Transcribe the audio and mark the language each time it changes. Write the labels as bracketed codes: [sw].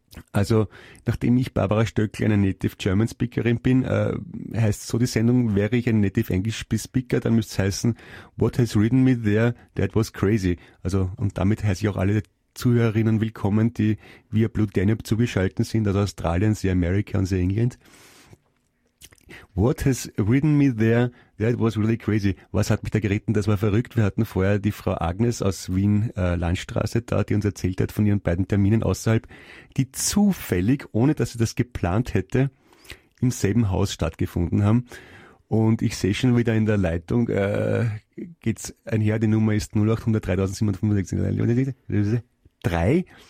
[de] Also, nachdem ich Barbara Stöckl eine Native German Speakerin bin, heißt so die Sendung: Wäre ich ein Native English Speaker, dann müsste es heißen: [en] What has ridden me there? That was crazy. [de] Also, und damit heiße ich auch alle Zuhörerinnen willkommen, die via Blue Danube zugeschaltet sind, also Australien, the America und the England. [en] What has ridden me there? That was really crazy. [de] Was hat mich da geritten? Das war verrückt. Wir hatten vorher die Frau Agnes aus Wien Landstraße da, die uns erzählt hat von ihren beiden Terminen außerhalb, die zufällig, ohne dass sie das geplant hätte, im selben Haus stattgefunden haben. Und ich sehe schon wieder in der Leitung, geht's einher, die Nummer ist 0800 3765 3.